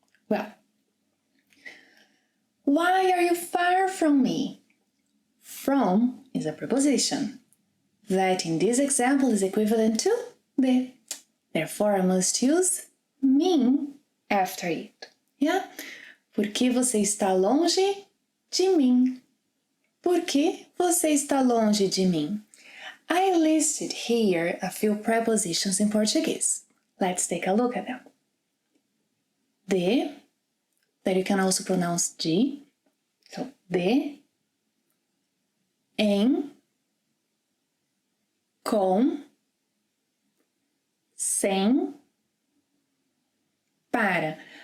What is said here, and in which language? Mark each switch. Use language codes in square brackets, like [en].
[en] Well, why are you far from me? From is a preposition that in this example is equivalent to de. Therefore, I must use mim after it. Yeah? [pt] Porque você está longe de mim. Por que você está longe de mim? [en] I listed here a few prepositions in Portuguese. Let's take a look at them. De, that you can also pronounce de. So, de, em, com, sem, para.